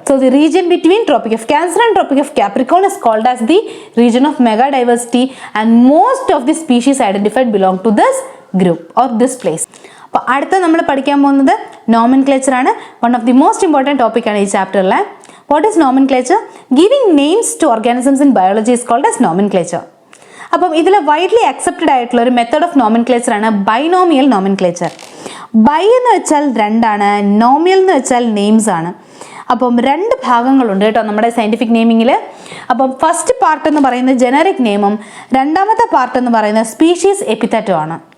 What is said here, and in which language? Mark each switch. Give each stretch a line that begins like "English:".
English: So the region between Tropic of Cancer and Tropic of Capricorn is called as the region of mega diversity, and most of the species identified belong to this group or this place.
Malayalam: അപ്പോൾ അടുത്ത നമ്മൾ പഠിക്കാൻ പോകുന്നത് nomenclature ആണ്.
English: one of the most important
Malayalam: ടോപ്പിക്കാണ് ഈ ചാപ്റ്ററിൽ.
English: What is nomenclature? Giving names to organisms in biology is called as nomenclature.
Malayalam: അപ്പം ഇതിൽ വൈഡ്ലി അക്സെപ്റ്റഡ് ആയിട്ടുള്ള ഒരു മെത്തേഡ് ഓഫ് നോമൻക്ലേച്ചർ ആണ് ബൈനോമിയൽ നോമൻക്ലേച്ചർ. ബൈ എന്ന് വെച്ചാൽ രണ്ടാണ്, നോമിയൽ എന്ന് വെച്ചാൽ നെയിംസ് ആണ്. അപ്പം രണ്ട് ഭാഗങ്ങളുണ്ട് കേട്ടോ നമ്മുടെ സയൻറ്റിഫിക് നെയിമിങ്ങിൽ. അപ്പം ഫസ്റ്റ് പാർട്ട് എന്ന് പറയുന്നത് ജനറിക് നെയിമും രണ്ടാമത്തെ പാർട്ട് എന്ന് പറയുന്നത് സ്പീഷീസ് എപ്പിത്തറ്റും ആണ്.